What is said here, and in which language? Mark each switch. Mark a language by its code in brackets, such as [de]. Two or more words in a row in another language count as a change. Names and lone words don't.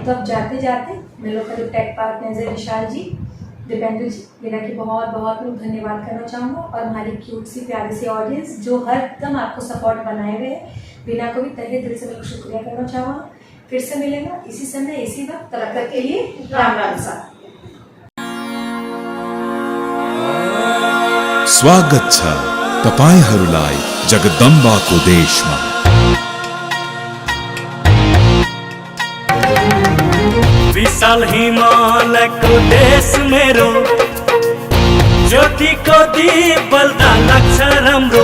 [hi] तो अब जाते जाते मेरे लोग [en] tech partners [hi] है विशाल जी, दीपेंद्र जी, मेरा की बहुत बहुत धन्यवाद करना चाहूँगा, और हमारी क्यूट सी प्यारी सी ऑडियंस जो हर दम आपको सपोर्ट बनाए हुए है, बिना को भी तहे दिल से मैं शुक्रिया करना चाहूँगा। फिर से मिलेगा इसी समय इसी वक्त, तब तक के लिए राम राम सा। [ne] स्वागत छ तपाईहरुलाई जगदम्बाको देशमा। विशाल हिमालयको देश मेरो, ज्योतिको दीप बल्दा लाग्छ राम्रो।